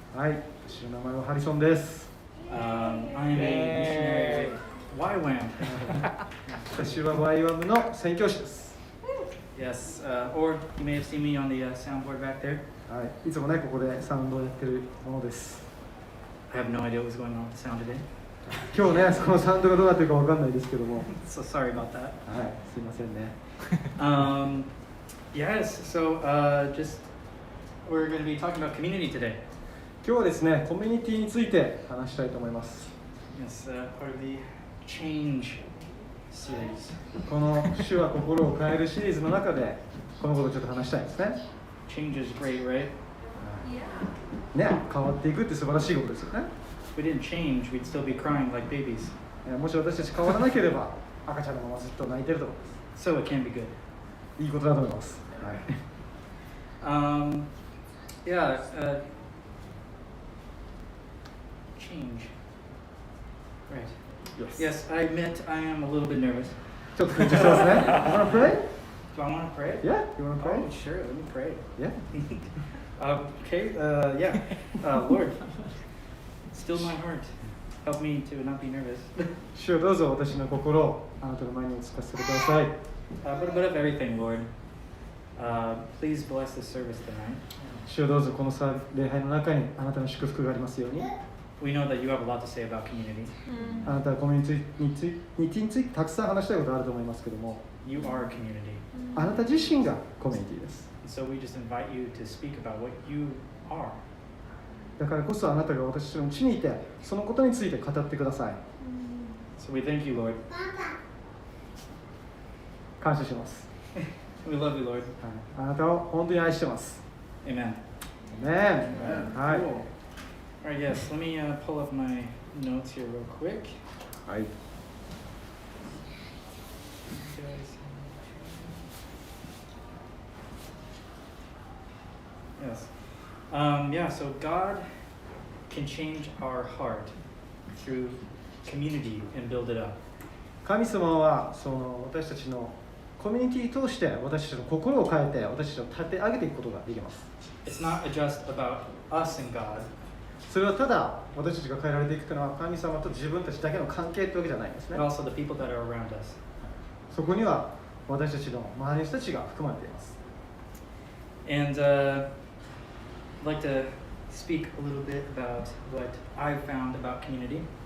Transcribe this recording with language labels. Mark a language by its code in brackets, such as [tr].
[ja] はい、私の名前はハリソンです。 [en] I'm a missionary YWAM. [ja] 私は YWAM の宣教師です。 [en] Yes, or you may have seen me on the soundboard back there. [ja] はい、いつもね、ここでサウンドをやってるものです。 [en] I have no idea what was going on with the sound today. [ja] 今日ね、そのサウンドがどうなってるかわかんないですけども、 [en] So sorry about that. [ja] はい、すいませんね。 [en] Yes, so just we're going to be talking about community today. [ja] 今日はですね、コミュニティについて話したいと思います。 [en] Yes, part of the change series. [ja] この主は心を変えるシリーズの中で、このことをちょっと話したいですね。 [en] Change is great, right? [ja] ね、変わっていくって素晴らしいことですよね。 [en] If we didn't change, we'd still be crying like babies. [ja] もし私たち変わらなければ、赤ちゃんのままずっと泣いてると思います。 [en] So it can be good. [ja] いいことだと思います。はい。 [en] Yeah, change. Right. Yes, I admit I am a little bit nervous. [ja] ちょっと緊張してますね。 [en] You wanna pray? Do I want to pray? Yeah, you wanna pray? Oh, sure, let me pray. Yeah. Okay, yeah. Lord, still my heart. Help me to not be nervous. [ja] 主よどうぞ私の心をあなたの前にお聞かせてください。 [en] But of everything, Lord, please bless this service tonight. [ja] 主よどうぞこの礼拝の中にあなたの祝福がありますように。 [en] We know that you have a lot to say about community. [ja] あなたはコミュニティについてたくさん話したいことあると思いますけども、 [en] You are community. [ja] あなた自身がコミュニティです。 [en] So we just invite you to speak about what you are. [ja] だからこそあなたが私たちのうちにいて、そのことについて語ってください。 [en] So we thank you, Lord. [ja] 感謝します。 [en] We love you, Lord. [ja] はい、あなたを本当に愛してます。 [en] Amen. [ja] ねえ。はい。 [en] Cool. All right, yes, let me pull up my notes here real quick. [ja] はい。 [en] Yes. Yeah, so God can change our heart through community and build it up. [ja] 神様はその私たちのコミュニティを通して私たちの心を変えて私たちを立て上げていくことができます。 [en] It's not just about us and God. [ja] それはただ私たちが変えられていくというのは神様と自分たちだけの関係というわけじゃないんですね。 [en] But also the people that are around us. [ja] そこには私たちの周りの人たちが含まれています。 [en] And I'd like to speak a little bit about what I've found about community.